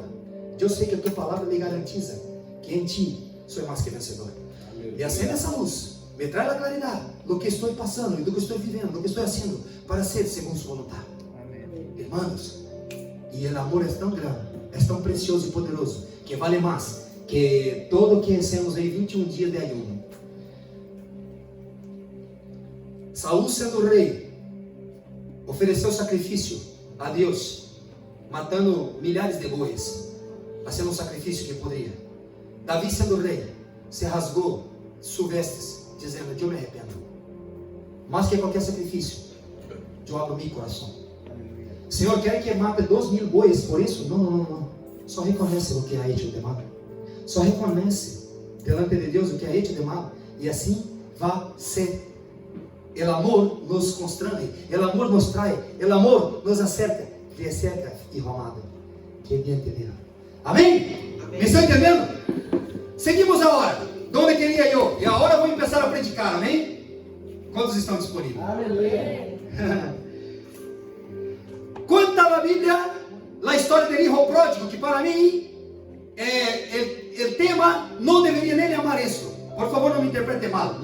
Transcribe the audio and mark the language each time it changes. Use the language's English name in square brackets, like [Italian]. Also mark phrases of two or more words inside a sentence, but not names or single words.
[Portuguese] Eu sei que a tua palavra me garantiza que em ti sou mais que vencedor. E acende essa luz. Me traz a claridade do que estou passando, do que estou vivendo, do que estou fazendo, para ser segundo sua vontade. Irmãos, e o amor é tão grande, é tão precioso e poderoso, que vale mais que todo o que hacemos em 21 dias de ayuno. Saúl, sendo rei, ofereceu sacrifício a Deus, matando milhares de bois, fazendo um sacrifício que poderia. Davi, sendo rei, se rasgou suas vestes, dizendo: eu me arrependo. Mais que qualquer sacrifício, eu abro meu coração. Senhor, quer que mate 2.000 bois por isso? Não. Só reconhece o que [Spanish] ha hecho de mal. [Portuguese] Só reconhece delante de Deus o que [Spanish] ha hecho de mal. [Portuguese] E assim vai ser. O amor nos constrange, o amor nos trai, o amor nos acerca. [Spanish] Te acerca, hijo amado. [Portuguese] Que bem te diga. Amém? Me estão entendendo? Seguimos agora. Onde queria eu? E agora vou começar a predicar. Amém? Quantos estão disponíveis? Aleluia. Conta a Bíblia a história do [Spanish] hijo pródigo, [Portuguese] que para mim o tema não deveria nem amar isso, Por favor, não me interprete mal.